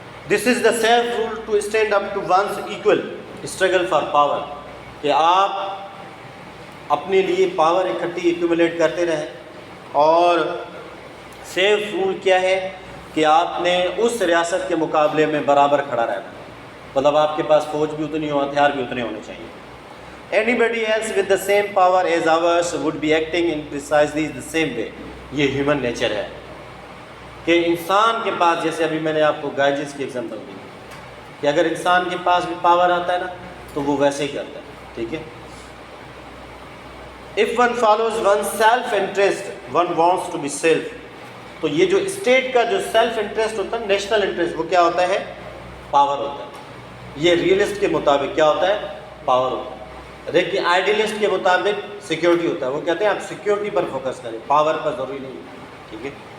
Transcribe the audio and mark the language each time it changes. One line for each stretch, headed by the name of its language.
English: this is the self rule to stand up to one's equal struggle for power,
Urdu: کہ آپ اپنے لیے power اکٹھی ایکومولیٹ کرتے رہیں. اور سیلف رول کیا ہے کہ آپ نے اس ریاست کے مقابلے میں برابر کھڑا رہنا، مطلب آپ کے پاس فوج بھی اتنی ہو، ہتھیار بھی اتنے ہونے چاہیے.
English: Anybody else with the same power as ours would be acting in precisely the same way.
Urdu: یہ ہیومن نیچر ہے کہ انسان کے پاس، جیسے ابھی میں نے آپ کو گائجز کی ایگزامپل دی کہ اگر انسان کے پاس بھی پاور آتا ہے نا تو وہ ویسے ہی کرتا ہے. ٹھیک ہے.
English: If one follows one's self interest, one wants to be self.
Urdu: تو یہ جو اسٹیٹ کا جو سیلف انٹرسٹ ہوتا ہے، نیشنل انٹرسٹ، وہ کیا ہوتا ہے؟ پاور ہوتا ہے. یہ ریئلسٹ کے مطابق کیا ہوتا ہے؟ پاور ہوتا ہے. لیکن آئیڈیلسٹ کے مطابق سیکیورٹی ہوتا ہے. وہ کہتے ہیں آپ سیکیورٹی پر فوکس کریں، پاور پر ضروری نہیں. ٹھیک ہے.